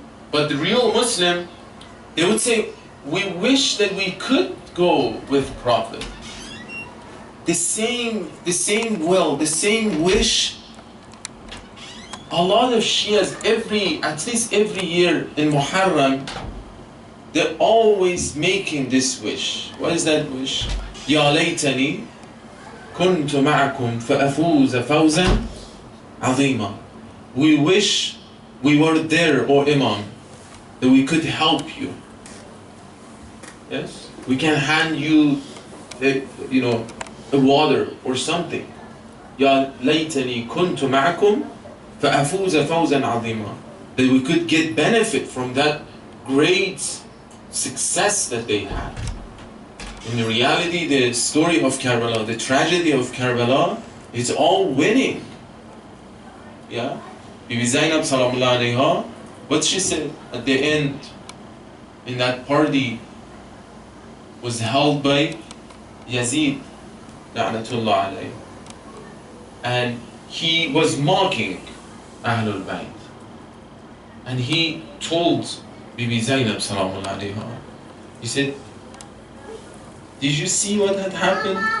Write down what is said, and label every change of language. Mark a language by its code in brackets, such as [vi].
[en] But the real Muslim, they would say, we wish that we could go with Prophet. The same will, the same wish. A lot of Shias, at least every year in Muharram, they're always making this wish. What is that wish? [ar] يا ليتني كنت معكم فأفوز فوزا عظيما. [en] We wish we were there, O Imam, that we could help you. Yes? We can hand you, a water or something. [ar] يا ليتني كنت معكم فأفوز فوزا عظيما. [en] That we could get benefit from that great success that they had. In reality, the story of Karbala, the tragedy of Karbala, it's all winning. Yeah? Bibi Zainab salamullah alayha, what she said at the end in that party was held by Yazid la'natullah alayhi, and he was mocking Ahlul Bayt, and he told Bibi Zainab salamullah alayha, he said, did you see what had happened?